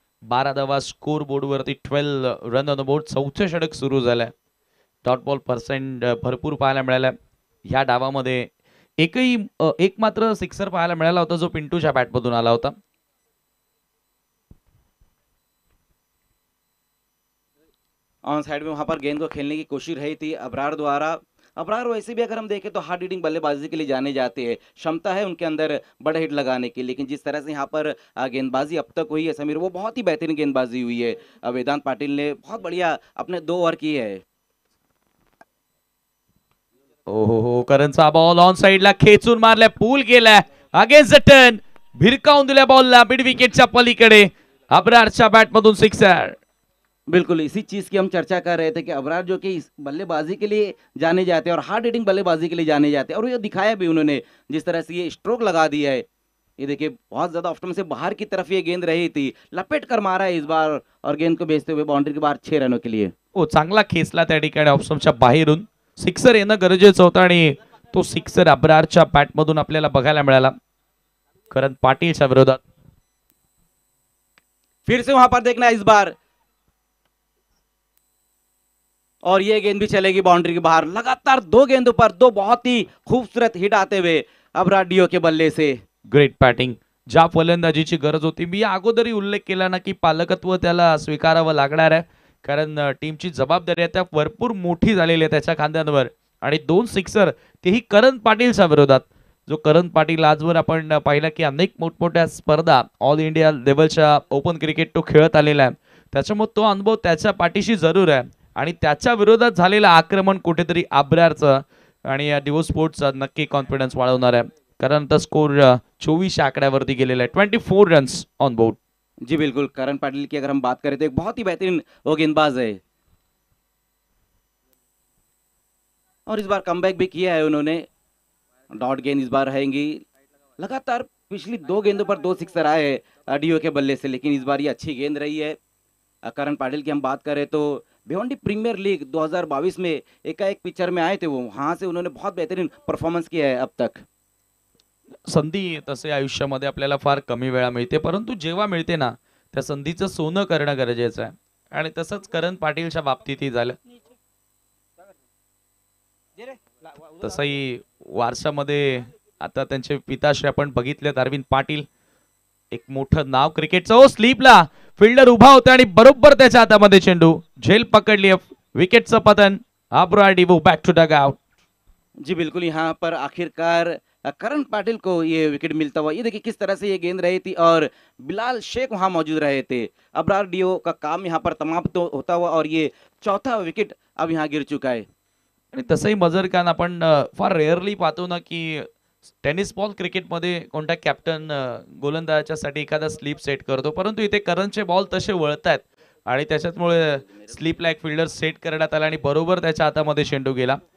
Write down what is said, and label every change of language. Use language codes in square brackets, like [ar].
[mr] 12 धावा score बोर्डवरती, [en] 12 run on the board. [mr] चौथे षटक सुरू झालंय. डॉट बॉल पर्सेंट भरपूर पाहायला मिळाला. ह्या डावामध्ये एक मात्र सिक्सर पाहायला मिळाला होता, जो पिंटूच्या बॅटमधून आला होता. [hi] ऑन साइड में वहां पर गेंद को खेलने की कोशिश रही थी अबरार द्वारा। अबरार वैसे भी अगर हम देखें तो हार्ड हिटिंग बल्लेबाजी के लिए जाने जाते हैं, क्षमता है उनके अंदर बड़े हिट लगाने की। लेकिन जिस तरह से यहाँ पर गेंदबाजी अब तक हुई है समीर, वो बहुत ही बेहतरीन गेंदबाजी हुई है। वेदांत पाटिल ने बहुत बढ़िया अपने 2 ओवर किए है। [mr] हो, करणचा बॉल ऑन साइडला खेचून मारलाय, पूल केलाय, [en] against the turn, [mr] भिरकावून दिल्या बॉलला मिड विकेटच्या पलीकडे. अब्रारच्या बॅटमधून सिक्सर. [hi] बिल्कुल इसी चीज की हम चर्चा कर रहे थे कि अबरार जो कि इस बल्लेबाजी के लिए जाने जाते हैं और हार्ड हिटिंग बल्लेबाजी के लिए जाने जाते हैं, और ये दिखाया भी उन्होंने। जिस तरह से ये स्ट्रोक लगा दिया है, ये देखिए बहुत ज्यादा ऑफ स्टंप से बाहर की तरफ ये गेंद रही थी, लपेट कर मारा है इस बार और गेंद को भेजते हुए बाउंड्री के बाहर 6 रनों के लिए। [mr] हो, चांगला खेचला त्या ठिकाणी ऑप्शनच्या बाहेरून. सिक्सर येणं गरजेचं होतं आणि तो सिक्सर अब्रारच्या बॅटमधून आपल्याला बघायला मिळाला. करण पाटीलच्या विरोधात. [hi] फिर से वहां पर देखना इस बार, और ये गेंद भी चलेगी बाउंड्री के बाहर। लगातार 2 गेंदों पर 2 बहुत ही खूबसूरत हिट आते हुए अबरार डीओ के बल्ले से। [en] Great batting. [mr] ज्या फलंदाजीची गरज होती, मी अगोदरही उल्लेख केला ना की पालकत्व त्याला स्वीकारावं लागणार आहे. कारण टीमची जबाबदारी आहे त्या भरपूर मोठी झालेली आहे त्याच्या खांद्यांवर. आणि 2 सिक्सर, तेही करण पाटीलच्या विरोधात. जो करण पाटील आजवर आपण पाहिला की अनेक मोठमोठ्या स्पर्धा ऑल इंडिया लेवलच्या ओपन क्रिकेट तो खेळत आलेला आहे. त्याच्यामुळे तो अनुभव त्याच्या पाठीशी जरूर आहे. आणि त्याच्या विरोधात झालेलं आक्रमण कुठेतरी अब्रारचं आणि डिवो स्पोर्ट्सचा नक्की कॉन्फिडन्स वाढवणार आहे. कारण आता स्कोर 24 आकड्यावरती गेलेला आहे. [en] 24 runs on board. [hi] जी बिल्कुल, करण पाटिल की अगर हम बात करें तो एक बहुत ही बेहतरीन वो गेंदबाज है और इस बार कमबैक भी किया है उन्होंने। डॉट गेंद इस बार रहेंगी। लगातार पिछली 2 गेंदों पर 2 सिक्सर आए हैं डीओ के बल्ले से, लेकिन इस बार ये अच्छी गेंद रही है। करण पाटिल की हम बात करें तो भिवंडी प्रीमियर लीग 2022 में एकाएक पिक्चर में आए थे, वो वहां से उन्होंने बहुत बेहतरीन परफॉर्मेंस किया है अब तक। [mr] संधी तसे आयुष्यामध्ये आपल्याला फार कमी वेळा मिळते, परंतु जेव्हा मिळते ना त्या संधीचं सोनं करणं गरजेचं आहे. आणि तसंच करण पाटीलच्या बाबतीतही झालं. तसंही वारसामध्ये आता त्यांचे पिताश्री आपण बघितलेत, अरविंद पाटील. एक मोठं नाव क्रिकेटचं. ओ स्लीपला फिल्डर उभा होता आणि बरोबर त्याच्या हातामध्ये चेंडू, झेल पकडली, विकेटचं पतन. [en] अब्रार डिवो back to dugout. [hi] जी बिल्कुल, यहाँ पर आखिरकार करण पाटिल को ये विकेट मिलता हुआ। ये देखिए किस तरह से ये गेंद रही थी और बिलाल शेख वहां मौजूद रहे थे। अबरार डीओ का काम यहाँ पर तमाम तो होता हुआ और ये चौथा विकेट अब यहाँ गिर चुका है। [mr] आणि तसंही मजर खान आपण फार रेअरली पाहतो ना की टेनिस बॉल क्रिकेटमध्ये कोणत्या कॅप्टन गोलंदाजासाठी एखादा स्लीप सेट करतो, परंतु इथे करणचे बॉल तसे वळतायत आणि त्याच्यामुळे स्लीपला एक फिल्डर सेट करण्यात आला आणि बरोबर त्याच्या हातामध्ये चेंडू गेला.